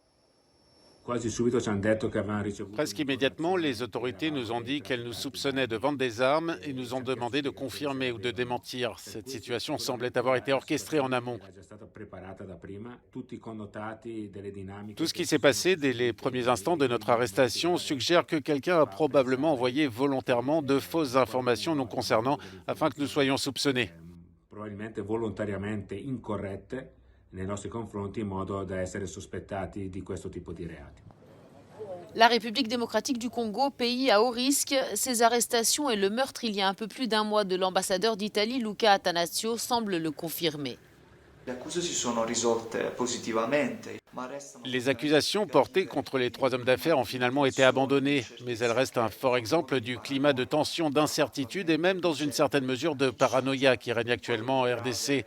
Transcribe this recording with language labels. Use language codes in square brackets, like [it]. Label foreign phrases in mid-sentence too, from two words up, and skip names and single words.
[fr] Presque immédiatement, les autorités nous ont dit qu'elles nous soupçonnaient de vendre des armes et nous ont demandé de confirmer ou de démentir. Cette situation semblait avoir été orchestrée en amont. Tout ce qui s'est passé dès les premiers instants de notre arrestation suggère que quelqu'un a probablement envoyé volontairement de fausses informations nous concernant afin que nous soyons soupçonnés. [it] Probabilmente volontariamente incorrette nei nostri confronti in modo da essere sospettati di questo tipo di reati. [fr] La République démocratique du Congo, pays à haut risque, ces arrestations et le meurtre il y a un peu plus d'un mois de l'ambassadeur d'Italie Luca Attanasio semblent le confirmer. Les accusations portées contre les 3 hommes d'affaires ont finalement été abandonnées, mais elles restent un fort exemple du climat de tension, d'incertitude et même dans une certaine mesure de paranoïa qui règne actuellement en RDC.